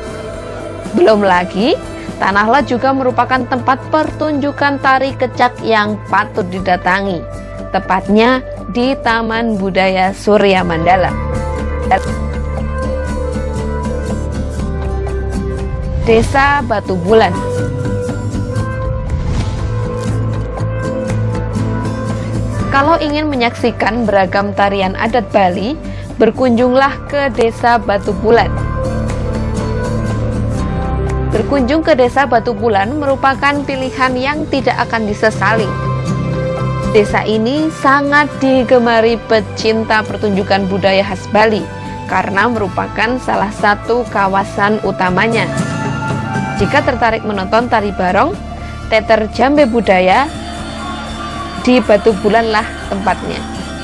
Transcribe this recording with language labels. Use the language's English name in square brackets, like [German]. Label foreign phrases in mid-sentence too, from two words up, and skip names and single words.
[Indonesian] Belum lagi, Tanah Lot juga merupakan tempat pertunjukan tari kecak yang patut didatangi, tepatnya di Taman Budaya Surya Mandala. Desa Batu Bulan. Kalau ingin menyaksikan beragam tarian adat Bali, berkunjunglah ke Desa Batu Bulan. Berkunjung ke Desa Batu Bulan merupakan pilihan yang tidak akan disesali. Desa ini sangat digemari pecinta pertunjukan budaya khas Bali karena merupakan salah satu kawasan utamanya. Jika tertarik menonton tari barong, teater jambe budaya, di Batu Bulan lah tempatnya.